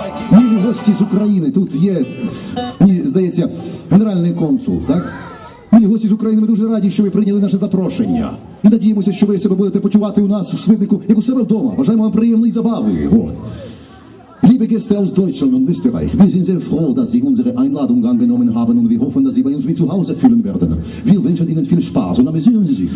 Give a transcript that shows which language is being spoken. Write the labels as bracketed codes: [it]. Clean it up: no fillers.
[sk] Milí hosti z Ukrajiny, [uk] тут є, мені здається, генеральний консул, так? Милі гості з України, ми дуже раді, що ви прийняли наше запрошення. І надіємося, що ви себе будете почувати у нас у Свиднику, як у себе вдома. Бажаємо вам приємної забави. [de] Liebe Gäste aus Deutschland und Österreich, wir sind sehr froh, dass Sie unsere Einladung angenommen haben und wir hoffen, dass Sie bei uns wie zu Hause fühlen werden. Wir wünschen Ihnen viel Spaß und amüsieren Sie sich.